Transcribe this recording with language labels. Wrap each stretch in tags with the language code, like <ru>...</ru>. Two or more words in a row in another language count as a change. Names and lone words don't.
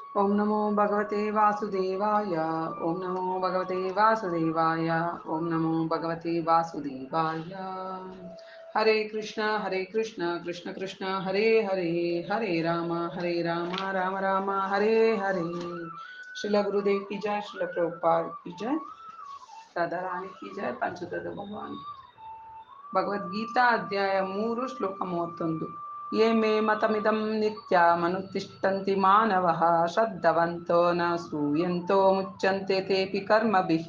<sa>ಓಂ ನಮೋ ಭಗವತೆ ವಾಸುದೇವಾಯ. ಓಂ ನಮೋ ಭಗವತೆ ವಾಸುದೇವಾಯ. ಓಂ ನಮೋ ಭಗವತೆ ವಾಸುದೇವಾಯ. ಹರೇ ಕೃಷ್ಣ ಕೃಷ್ಣ ಕೃಷ್ಣ ಹರೇ ಹರೇ, ಹರೇ ರಾಮ ರಾಮ ರಾಮ ಹರೇ ಹರೇ.</sa> <hi>श्रील गुरुदेव की जय, श्रील प्रभुपाद की जय, राधा रानी की जय, पंचतत्व भगवान.</hi> <kn>ಭಗವದ್ಗೀತಾ ಅಧ್ಯಾಯ 3 ಶ್ಲೋಕ 31.</kn> <sa>ಯೇ ಮೇ ಮತಮಿದಂ ನಿತ್ಯಮನುತಿಷ್ಠಂತಿ ಮಾನವಃ ಶ್ರದ್ಧವಂತೋ ನ ಸೂಯಂತೋ ಮುಚ್ಚಂತೆ ತೇಪಿ ಕರ್ಮಭಿಃ.</sa>